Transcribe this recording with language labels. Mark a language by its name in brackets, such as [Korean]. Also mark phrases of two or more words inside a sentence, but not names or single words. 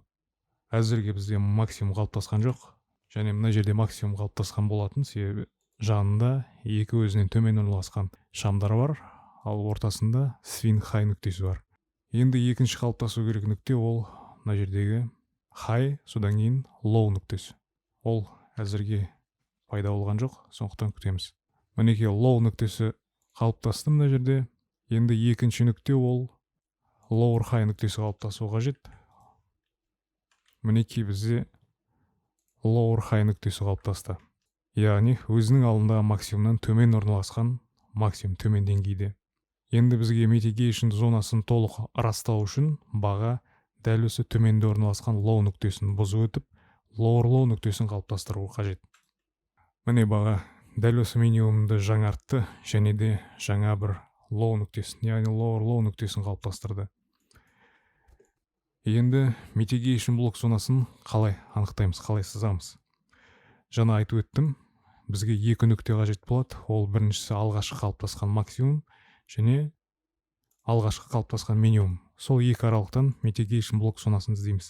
[Kazakh] Әзірге бізде максимум қалыптасқан жоқ, және мына жерде максимум қалыптасқан болатын, себебі жанында екі өзінен төмен орналасқан шамдар бар, ал ортасында [English] swing high [Kazakh] нүктесі бар. Енді екінші қалыптасу керек нүкте ол мына жердегі high, содан кейін low нүктесі. Ол әзірге пайда болған жоқ, сондықтан күтеміз. Мінекей low нүктесі қалыптасты мына жерде. Енді екінші нүкте ол [English] lower high [Kazakh] нүктесі қалыптасу қажет. Мінекей бізде [English] lower high [Kazakh] нүктесі қалыптасты. Яғни өзінің алдындағы максимумнан төмен орналасқан максимум төмен деңгейде. Енді бізге mitigation зонасын толық растау үшін баға дәл осы төменде орналасқан low нүктесін бұзып өтіп, [English] lower low [Kazakh] нүктесін қалыптастыру қажет. Міне баға дәл осы минимумды жаңартты, және де жаңа бір low нүктесін, яғни [English] lower low [Kazakh] нүктесін қалыптастырды. Енді mitigation блок зонасын қалай анықтаймыз, қалай сызамыз? Жаңа айтып өттім, бізге екі нүкте қажет болады. Ол біріншісі алғашқы қалыптасқан максимум және алғашқы қалыптасқан минимум. Сол екі аралықтан mitigation блок зонасын іздейміз.